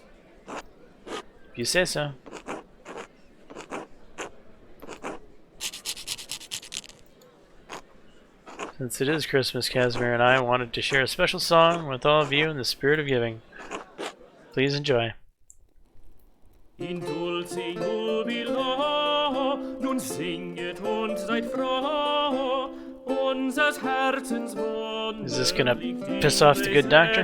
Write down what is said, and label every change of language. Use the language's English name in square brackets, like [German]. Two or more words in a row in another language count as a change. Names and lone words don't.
[English] If you say so. Since it is Christmas, Casimir and I wanted to share a special song with all of you in the spirit of giving. Please enjoy. [Latin] In dulce jubilo, [German] nun singet und seid froh, unsers Herzens Wunde. [English] Is this gonna piss off the good doctor?